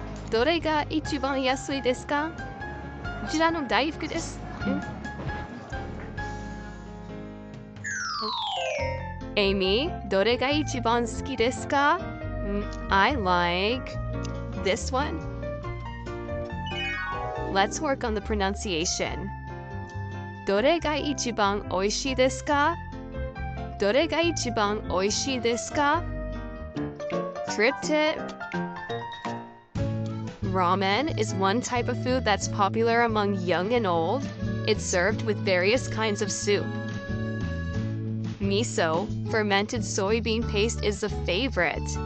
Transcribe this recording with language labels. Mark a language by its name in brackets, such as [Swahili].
[Japanese] どれが一番安いですか？こちらの大福です。 Amy, どれが一番好きですか？ [English] I like this one. Let's work on the pronunciation. [Japanese] どれが一番おいしいですか？どれが一番おいしいですか？ [English] Trip tip. Ramen is one type of food that's popular among young and old. It's served with various kinds of soup. Miso, fermented soybean paste, is a favorite.